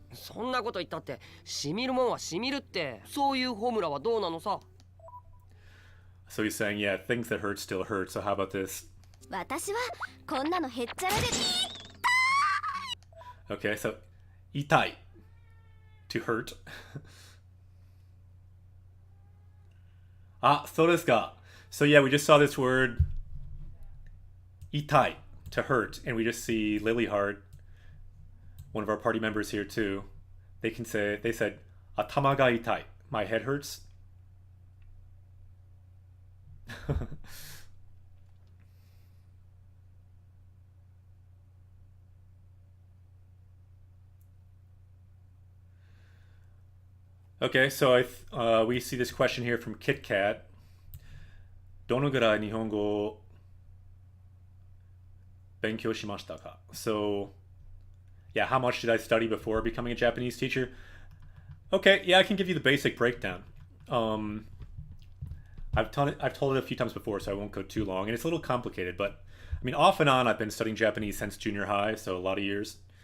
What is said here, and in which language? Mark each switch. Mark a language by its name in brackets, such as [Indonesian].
[Japanese] そんなこと言ったってしみるもんはしみるってそういうホムラはどうなのさ [English] So he's saying, yeah, things that hurt still hurt. So how about this? [Japanese] 私はこんなのへっちゃらで。 [English] Okay, so itai, to hurt. [Japanese] So desu ka. [English] So yeah, we just saw this word itai, to hurt, and we just see Lilyheart, one of our party members here too. They said, [Japanese] atama ga itai, [English] my head hurts. Okay, so we see this question here from Kit Kat. [Japanese] どのぐらい日本語を勉強しましたか? [English] So, yeah, how much did I study before becoming a Japanese teacher? Okay, yeah, I can give you the basic breakdown. I've told it a few times before, so I won't go too long, and it's a little complicated, but I mean, off and on, I've been studying Japanese since junior high, so a lot of years.